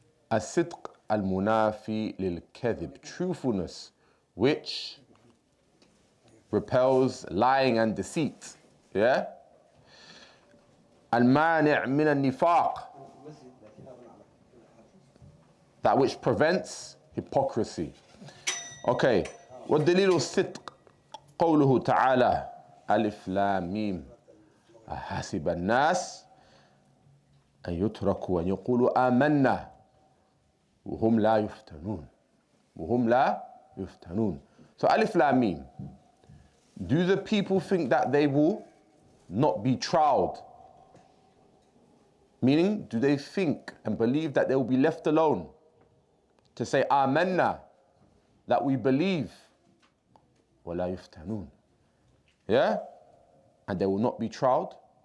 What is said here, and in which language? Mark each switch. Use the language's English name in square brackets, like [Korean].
[Arabic] As-sidq al-munafi lil-kadhib, [English] truthfulness which repels lying and deceit. Yeah? [Arabic] Al-mani' min al-nifaq, [English] that which prevents hypocrisy. Okay. [Arabic] وَالدَّلِيلُ الصِّدْقِ قَوْلُهُ تَعَالَى ألف لام ميم أحسب الناس أن يتركوا أن يقولوا آمنا وهم لا يفتنون. وهم لا يفتنون. [English] So alif lam mim. Do the people think that they will not be trialed? Meaning, do they think and believe that they will be left alone to say amanna, that we believe, [Arabic] ولا يفتنون, [English] yeah, and they will not be trialed?